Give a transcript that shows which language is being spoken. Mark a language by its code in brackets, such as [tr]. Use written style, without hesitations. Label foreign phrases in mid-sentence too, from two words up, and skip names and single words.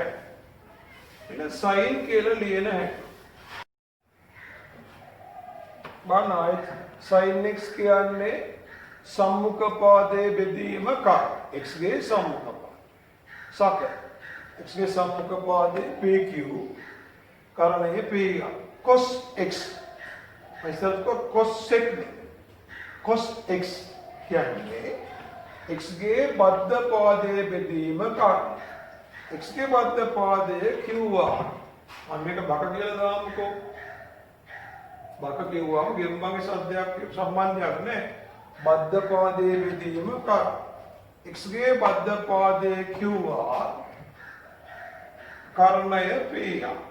[si] මෙන්න sin කියලා ලියන හැටි. බලන්න ආයෙත් sin x කියන්නේ සම්මුඛ පාදයේ බෙදීම කර. x ගේ සම්මුඛ පාද. සක x ගේ සම්මුඛ පාදයේ PQ කරණයේ PR. cos x. ඉස්සරහ cos sec cos x කියන්නේ x ගේ බද්ධ පාදයේ බෙදීම කර. x ගේ බද්ධ පාදයේ QR. මම මේක බක කියලා දාමුකෝ. බක කිව්වම ගෙම්බගේ සද්දයක් සම්බන්ධයක් නැහැ. බද්ධ පාදයේ බෙදීම කර. x ගේ බද්ධ පාදයේ QR කරණය PR.